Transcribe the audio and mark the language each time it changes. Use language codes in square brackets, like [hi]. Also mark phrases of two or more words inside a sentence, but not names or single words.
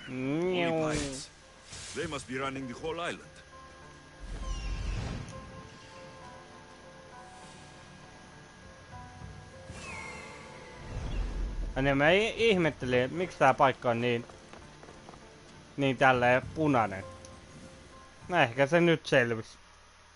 [en] Only pirates. They must be running the whole island. [fi] Ja mä ihmettelin, että miksi tää paikka on niin tälleen punainen. No ehkä se nyt selvisi.